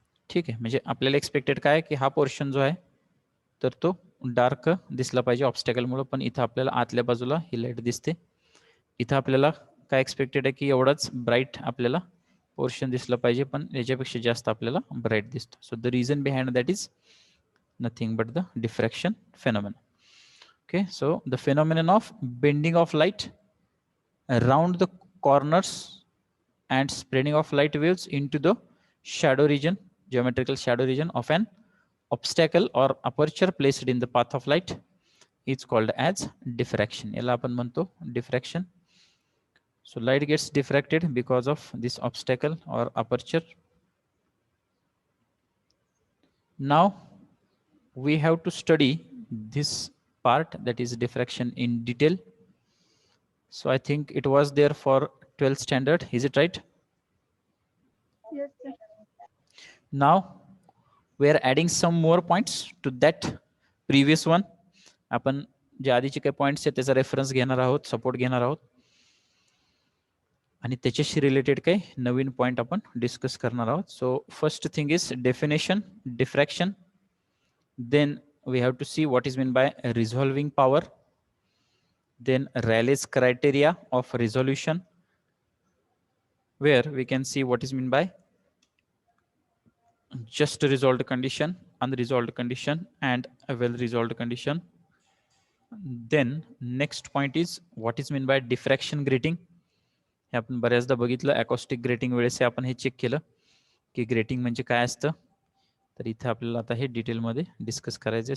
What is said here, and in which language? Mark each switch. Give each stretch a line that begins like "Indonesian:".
Marathi: ठीक आहे, म्हणजे आपल्याला एक्सपेक्टेड काय की हा पोर्शन जो आहे तर तो डार्क दिसला पाहिजे ऑब्स्टॅकलमुळे, पण इथं आपल्याला आतल्या बाजूला ही लाईट दिसते. इथं आपल्याला काय एक्सपेक्टेड आहे की एवढाच ब्राईट आपल्याला पोर्शन दिसला पाहिजे, पण याच्यापेक्षा जास्त आपल्याला ब्राईट दिसतो.
English: So the reason behind that is nothing but the diffraction phenomenon. Okay, so the phenomenon of bending of light around the corners and spreading of light waves into the shadow region, geometrical shadow region of an obstacle or aperture placed in the path of light is called as diffraction.
Marathi: याला आपण म्हणतो diffraction.
English: So light gets diffracted because of this obstacle or aperture. Now we have to study this part, that is diffraction, in detail. So I think it was there for 12th standard, is it right? Yes, sir. Now we are adding some more points to that previous one.
Marathi: आपण जे आधीचे काही points आहेत त्याचा reference घेणार आहोत, support घेणार आहोत, आणि त्याच्याशी रिलेटेड काही नवीन पॉइंट आपण डिस्कस करणार आहोत.
English: So first thing is definition diffraction. Then we have to see what is meant by resolving power. Then Rayleigh's criteria of resolution, where we can see what is meant by just resolved condition, unresolved condition, and a well resolved condition. Then next point is what is meant by diffraction grating.
Marathi: हे आपण बऱ्याचदा बघितलं, acoustic grating वेळेस आपण हे check केलं की grating म्हणजे काय असतं. तर इथे आपल्याला आता हे डिटेलमध्ये डिस्कस करायचं आहे.